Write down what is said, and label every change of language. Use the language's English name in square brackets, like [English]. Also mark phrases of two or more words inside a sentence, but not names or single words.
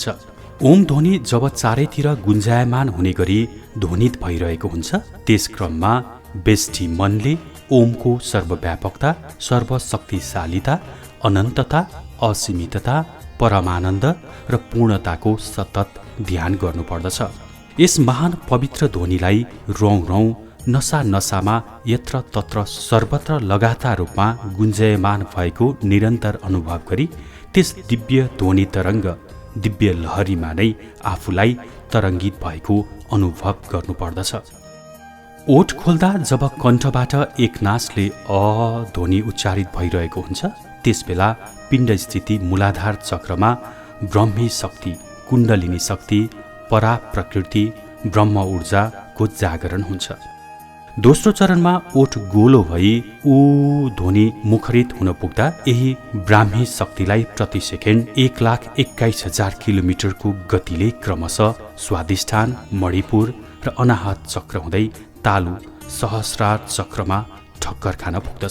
[Nepali] ओम ध्वनि जब चारैतिर गुन्जायमान हुने गरी ध्वनित भइरहेको हुन्छ, त्यस क्रममा बेष्टि मनले ओमको सर्वव्यापकता, सर्वशक्तिशालीता, अनन्तता, असीमितता, परमानन्द र पूर्णताको सतत ध्यान गर्नुपर्दछ। यस महान पवित्र ध्वनिलाई रौँ रौँ नसा नसामा यत्र तत्र सर्वत्र लगातार रूपमा गुन्जयमान भएको निरन्तर अनुभव गरी त्यस दिव्य ध्वनि तरङ्ग, दिव्य लहरीमा नै आफूलाई तरङ्गित भएको अनुभव गर्नुपर्दछ। ओठ खोल्दा जब कण्ठबाट एकनासले अ ध्वनि उच्चारित भइरहेको हुन्छ, त्यसबेला पिण्ड स्थिति मूलाधार चक्रमा ब्रह्मी शक्ति, कुण्डलिनी शक्ति, परा प्रकृति, ब्रह्म ऊर्जाको जागरण हुन्छ। दोस्रो चरणमा ओठ गोलो भई ऊ ध्वनि मुखरित हुन पुग्दा यही ब्राह्मी शक्तिलाई प्रति सेकेन्ड 1,21,000 किलोमिटरको गतिले क्रमशः स्वादिष्ठान, मणिपुर र अनाहत चक्र हुँदै तालु सहस्रार चक्रमा ठक्कर खान पुग्दछ।